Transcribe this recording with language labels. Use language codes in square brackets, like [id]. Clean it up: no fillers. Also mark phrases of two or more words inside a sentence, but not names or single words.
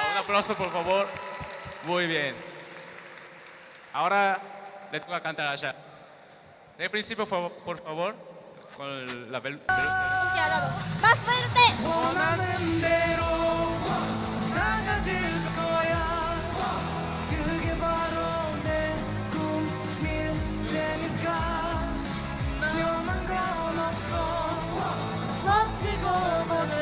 [es] aplauso, por favor. Muy bien. Ahora le toca cantar a Asha. De principio, por favor, con la velocidad. [ko] 이렇게 안 하고. [es] Más fuerte. [ko] 원하는 대로 나가질 거야 그게 바로 내 꿈일 테니까 변한 건 없어 버티고 버텨.